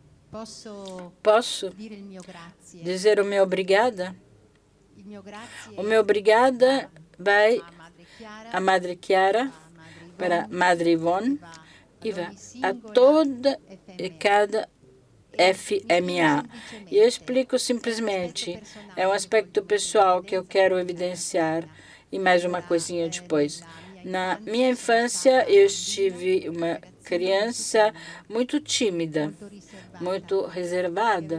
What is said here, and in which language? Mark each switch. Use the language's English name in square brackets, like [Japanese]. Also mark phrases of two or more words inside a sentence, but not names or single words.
[Italian] Posso dire il mio grazie. [Portuguese] dizer o meu obrigada? [Italian] Il mio grazie [Portuguese] O meu obrigada vai [Italian] a Madre Chiara, [Portuguese] à Madre Chiara, [Italian] a Madre [Portuguese] para Ivone, Madre Ivone e vai [Italian] ogni [Portuguese] a [Italian] singola [Portuguese] toda e [Italian] FMA. [Portuguese] cada FMA. E eu explico simplesmente, é um aspecto pessoal que eu quero evidenciar. E mais uma coisinha depois. Na minha infância, eu estive uma criança muito tímida, muito reservada.